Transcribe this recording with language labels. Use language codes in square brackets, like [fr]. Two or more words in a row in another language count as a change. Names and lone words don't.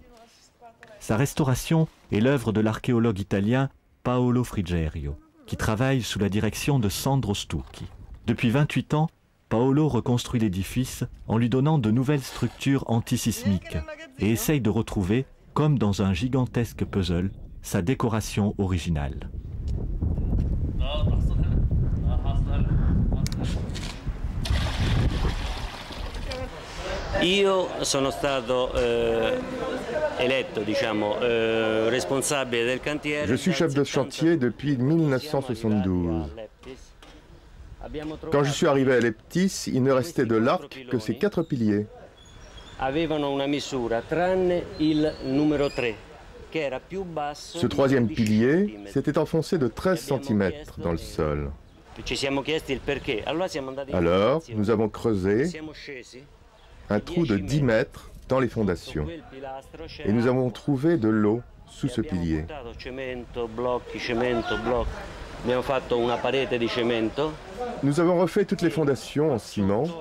[fr] Sa restauration est l'œuvre de l'archéologue italien Paolo Frigerio, qui travaille sous la direction de Sandro Stucchi. Depuis 28 ans, Paolo reconstruit l'édifice en lui donnant de nouvelles structures antisismiques et essaye de retrouver, comme dans un gigantesque puzzle, sa décoration originale. [it] Io sono stato eletto, responsabile del cantiere. [fr] Je suis chef de chantier depuis 1972. Quand je suis arrivé à Leptis, il ne restait de l'arc que ces 4 piliers. [it] Avevano una misura, tranne il numero 3, che era più basso. [fr] Ce troisième pilier s'était enfoncé de 13 cm dans le sol. [it] Ci siamo chiesti il perché. [fr] Alors, nous avons creusé un trou de 10 mètres dans les fondations. Et nous avons trouvé de l'eau sous ce pilier. Nous avons refait toutes les fondations en ciment.